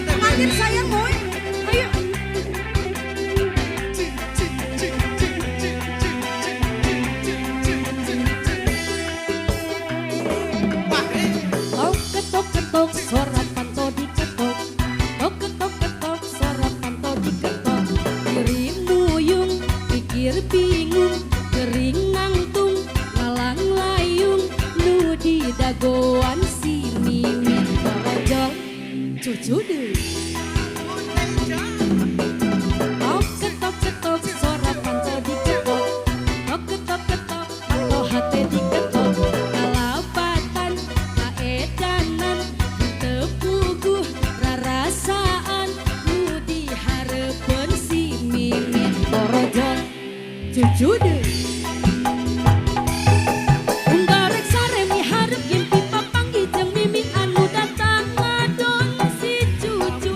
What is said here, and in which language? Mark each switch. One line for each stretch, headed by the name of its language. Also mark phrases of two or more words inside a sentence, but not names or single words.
Indonesian: terakhir sayang boy. Ayo.
Sundanese: Tok ketok ketok suara panto diketok. Tok ketok ketok suara panto diketok. Diri muyung pikir bingung kering nangtung ngalang layung nu di dagoan si mimin torojol cucu deh. Tok ketok ketok suara panto diketok. Tok ketok ketok panto hate diketok. Kalabatan kaedanan tepuguh rarasaan nu dihareupeun si mimin torojol cucu deh. Unggarek sare miharep gimpi papanggih jeung mimin anu datang ngadon si cucu.